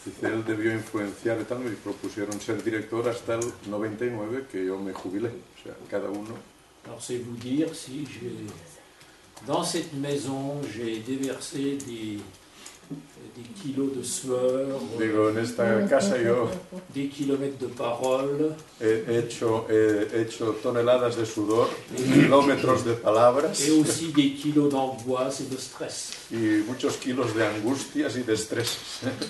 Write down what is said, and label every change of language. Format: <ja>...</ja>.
<es>Él debió influenciar y tal, me propusieron ser director hasta el 99, que yo me jubilé, o sea, cada uno.</es> <fr>Alors c'est vous dire si dans cette maison j'ai déversé des kilos de sueur,</fr> <es>Digo, en esta casa yo</es> <fr>des kilomètres de parole,</fr> <es>he hecho toneladas de sudor, kilómetros de palabras</es> <fr>et aussi des kilos d'angoisse et de stress.</fr> <es>y muchos kilos de angustias y de estrés.</es>